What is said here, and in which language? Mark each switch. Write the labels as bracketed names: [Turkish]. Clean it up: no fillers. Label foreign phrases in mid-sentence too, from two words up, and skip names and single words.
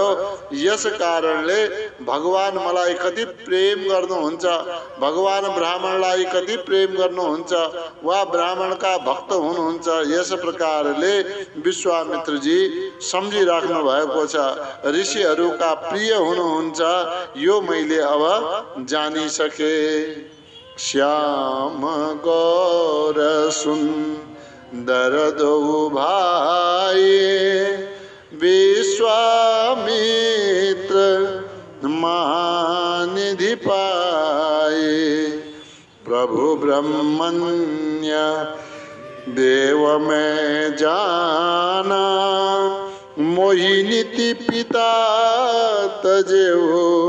[Nepali] यस कारणले भगवान मलाई कति प्रेम गर्नुहुन्छ, भगवान ब्राह्मणलाई कति प्रेम गर्नुहुन्छ, वा ब्राह्मणका भक्त हुनुहुन्छ। यस प्रकारले विश्वामित्रजी सम्झिराख्नु भएको छ, ऋषिहरूका प्रिय हुनुहुन्छ। यो मैले अब जानिसके। [Awadhi] श्याम गौर सुन्दर दो भाई, विश्वामित्र महानिधि पाए, प्रभु ब्रह्मण्य देव में जाना, मोहिनीति पिता तजेऊ